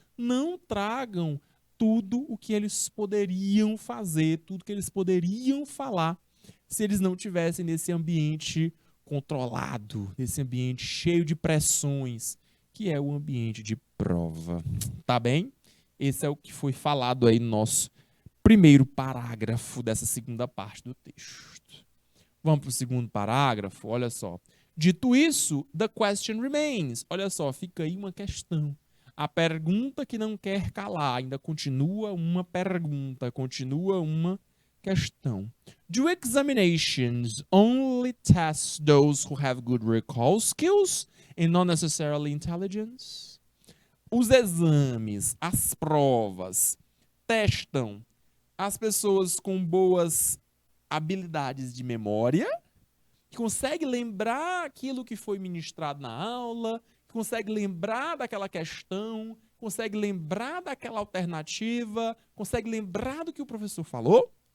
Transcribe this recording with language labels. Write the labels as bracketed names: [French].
[Portuguese] Não tragam tudo o que eles poderiam fazer, tudo que eles poderiam falar, se eles não tivessem nesse ambiente controlado, nesse ambiente cheio de pressões, que é o ambiente de prova. Tá bem? Esse é o que foi falado aí no nosso primeiro parágrafo dessa segunda parte do texto. Vamos para o segundo parágrafo, olha só. Dito isso, [English] the question remains. [Portuguese] Olha só, fica aí uma questão. A pergunta que não quer calar, ainda continua uma pergunta, continua uma questão. [English] Do examinations only test those who have good recall skills and not necessarily intelligence? [Portuguese] Os exames, as provas, testam as pessoas com boas habilidades de memória, que consegue lembrar aquilo que foi ministrado na aula, que consegue lembrar daquela questão, consegue lembrar daquela alternativa, consegue lembrar do que o professor falou?